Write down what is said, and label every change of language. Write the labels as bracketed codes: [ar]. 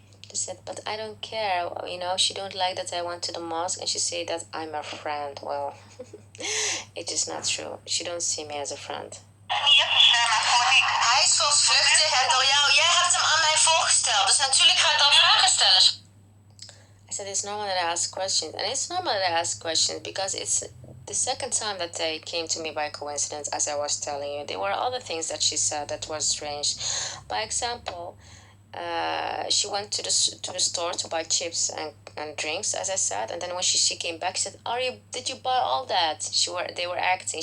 [en] She said, but I don't care, you know, she don't like that I went to the mosque, and she said that I'm her friend. Well, it is not true. She don't see me as a friend. [nl] Hij is vluchtig en door jou. Jij hebt hem aan mij voorgesteld, dus natuurlijk ga ik dan vragen stellen. [en] I said it's normal that I ask questions, and it's normal that I ask questions because it's the second time that they came to me by coincidence, as I was telling you. There were other things that she said that was strange. By example, she went to the store to buy chips and drinks, as I said, and then when she came back, she said, did you buy all that? They were acting.